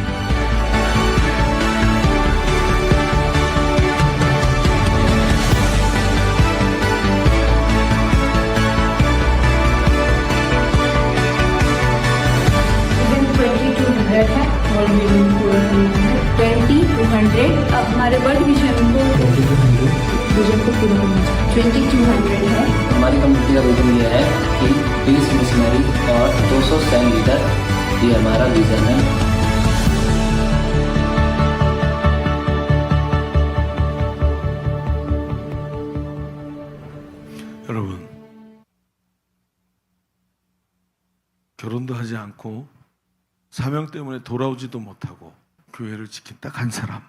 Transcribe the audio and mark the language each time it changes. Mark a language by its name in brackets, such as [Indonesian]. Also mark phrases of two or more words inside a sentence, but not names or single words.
[Hindi] है [English] world vision [Hindi] पूरा करना है 20-200 अब हमारे [English] world vision [Hindi] को पूरा करना है। 2200 है। हमारी कम्युनिटी का विजन ये है कि 20 मिशनरी और 200 [English] cell leader, [Hindi] ये हमारा विजन है। [Korean] 여러분, 결혼도 하지 않고 사명 때문에 돌아오지도 못하고 교회를 지킨 딱 한 사람.